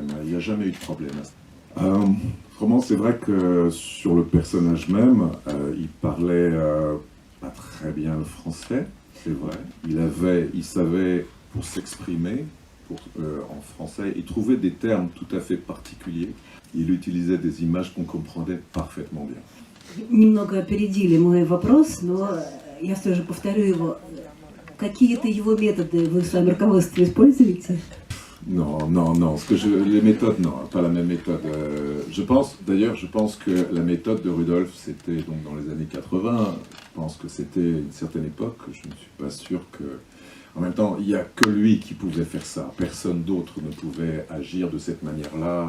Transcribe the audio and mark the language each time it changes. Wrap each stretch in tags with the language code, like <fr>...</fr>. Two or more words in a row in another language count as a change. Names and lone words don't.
<fr>Il n'y a jamais eu de problème. Autrement, c'est vrai que sur le personnage même, il parlait pas très bien le français, c'est vrai. Il savait, pour s'exprimer en français, il trouvait des termes tout à fait particuliers. Il utilisait des images qu'on comprenait parfaitement bien.</fr> <ru>Немного опередили мой вопрос, но я все же повторю его. Какие-то его методы вы в своем руководстве используете?</ru> <fr>Non. Les méthodes, non, pas la même méthode. Je pense que la méthode de Rudolf, c'était donc dans les années 80. Je pense que c'était une certaine époque. Je ne suis pas sûr que... En même temps, il n'y a que lui qui pouvait faire ça. Personne d'autre ne pouvait agir de cette manière-là.</fr>